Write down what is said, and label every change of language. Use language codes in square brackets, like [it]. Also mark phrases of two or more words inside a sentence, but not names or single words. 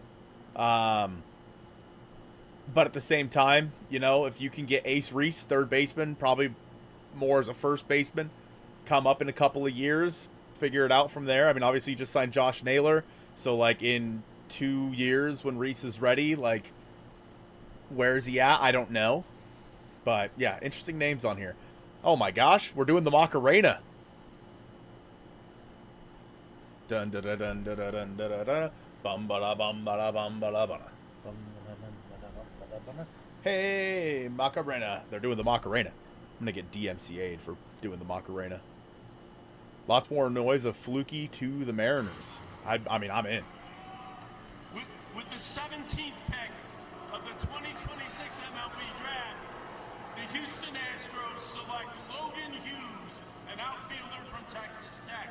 [en] But at the same time, you know, if you can get Ace Reese, third baseman, probably more as a first baseman, come up in a couple of years, figure it out from there. I mean, obviously you just signed Josh Naylor, so like in 2 years when Reese is ready, like, where is he at? I don't know. But yeah, interesting names on here. Oh my gosh, we're doing the Macarena. Dun dun dun dun dun dun dun dun. Bum ba da bum ba da bum ba da ba da. Hey, Macarena. They're doing the Macarena. I'm gonna get DMCA'd for doing the Macarena. Lots more noise of Fluky to the Mariners. I mean, I'm in. With the 17th pick of the 2026 MLB Draft, the Houston Astros select Logan Hughes, an outfielder from Texas Tech.